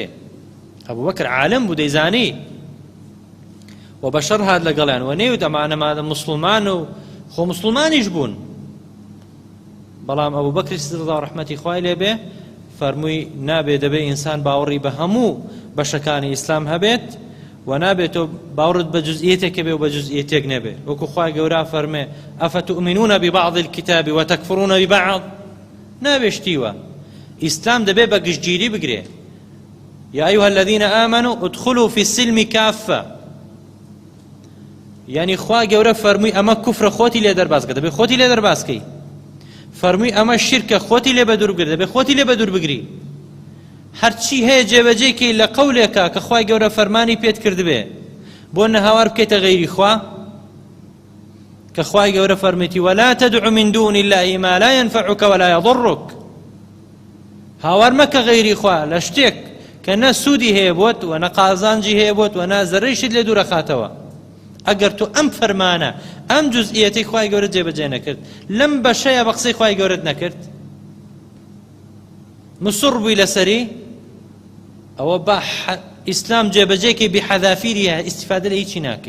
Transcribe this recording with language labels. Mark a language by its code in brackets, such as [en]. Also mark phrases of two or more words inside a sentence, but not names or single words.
[ckb] ئەبوبەکر عالم بوو، دەیزانی، و بە شەڕ هات لەگەڵیان، و نەیوت ئەمانە مادەم موسڵمان و خۆ موسڵمانیش بوون. بەڵام ئەبوبەکری سیدیق ڕەحمەتی خوای لێبێ فەرمووی نابێ، دەبێ ئینسان باوەڕی بە هەموو بەشەکانی ئیسلام هەبێت، و نابێت تۆ باوەڕت بە جوزئیەتێک بێ و بە جوزئیەتێک نەبێ. وەکو خوای گەورە فەرمێ [ar] ئەفەتؤمنون ببعض الكتاب وتكفرون ببعض، [ckb] نابێ شتیوە. ئیسلام دەبێ بە گشتگیری بگرێ. [ar] یا ئەیها الذین آمنوا ادخلوا في السلم كافة، [ckb] یعنی خوا گەورە فەرمووی ئەمە کوفرە، خۆتی لێ دەرباسکە، دەبێ خۆتی لێ دەرباسکەی. فەرمووی ئەمە شیرکە، خۆتی لێ بە دوور بگرێ، دەبێ خۆتی لێ بە دوور بگری. هەرچی هەیە جێبەجێکەی لە قەولێکە کە خوای گەورە فەرمانی پێت کردبێ، بۆ نەهاوار بکەیتە غەیری خوا، کە خوای گەورە فەرمێتی [ar] ولا تدع من دون الله ما لا ينفعك ولا يضرك. [ckb] هاوار مەکە غەیری خوا لە شتێک کە نە سوودی هەیە بۆت و نە قازانجی هەیە بۆت و نە زەرەیشت لێ دوورەخاتەوە. ئەگەر تو ئەم فەرمانە ئەم جوزئیەتەی خوای گەورە جێبەجێ نەکرد، لەم بەشەیە بە قسەی خوای گەورەت نەکرد، مصر بووی لەسەری، ئەوە بە ئیسلام جێبەجێکی بحەذافیریە، ئیستیفادە لە هیچی ناکەی.